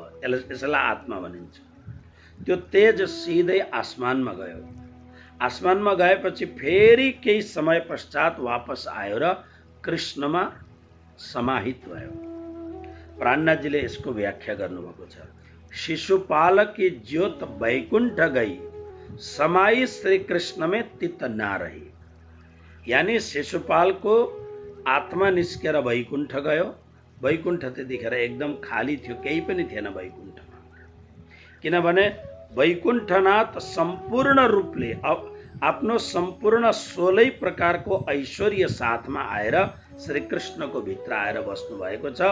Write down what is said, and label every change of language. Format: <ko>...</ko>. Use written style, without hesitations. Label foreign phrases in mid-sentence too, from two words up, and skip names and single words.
<ne>यसलाई आत्मा भनिन्छ। त्यो तेज सिधै आसमानमा गयो। आसमानमा गएपछि फेरि केही समय पश्चात वापस आयो र कृष्णमा समाहित भयो। प्राणनाथजीले यसको व्याख्या गर्नुभएको छ।</ne> <hi>शिशुपाल की ज्योत वैकुंठ गई, समाई श्री कृष्ण में तित ना रही।</hi> <ne>यानी शिशुपाल को आत्मा निस्केर वैकुण्ठ गयो। वैकुण्ठ त्यतिखेर एकदम खाली थियो, केही पनि थिएन वैकुण्ठमा। किनभने वैकुण्ठनाथ सम्पूर्ण रूपले आफ्नो सम्पूर्ण 16 प्रकारको ऐश्वर्य साथमा आएर श्री कृष्णको भित्र आएर बस्नु भएको छ।</ne>